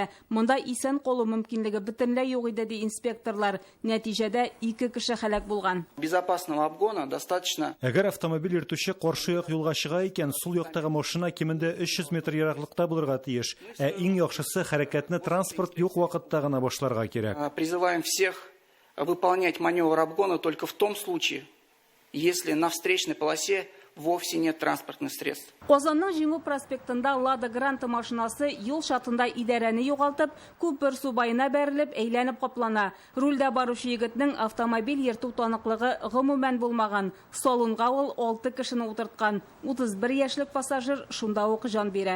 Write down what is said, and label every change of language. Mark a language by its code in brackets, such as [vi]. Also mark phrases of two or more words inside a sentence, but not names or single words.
[tt] Монда исән калу мөмкинлеге бөтенләй юк иде ди инспекторлар. Нәтиҗәдә 2 кеше һәлак булган. [ru] Безопасного обгона достаточно. [tt] Әгәр автомобиль йөртүче каршы як юлга чыга икән, сул яктагы машина кимендә 300 метр ераклыкта булырга тиеш. Иң яхшысы хәрәкәтне транспорт юк вакытта гына башларга кирәк. [ru] Призываем всех выполнять маневр обгона только в том случае, если на встречной полосе вовсе нет транспортных средств. [tt] Казанның Җиңү проспектында Lada Granta машинасы юл шатында идарәне югалтып, күпер субайына бәрелеп, әйләнеп каплана. Рульдә баручы егетнең автомобиль йөртү таныклыгы гомумән булмаган. Салонга ул 6 кешене утырткан. 31 яшьлек пассажир шунда ук жан бирә.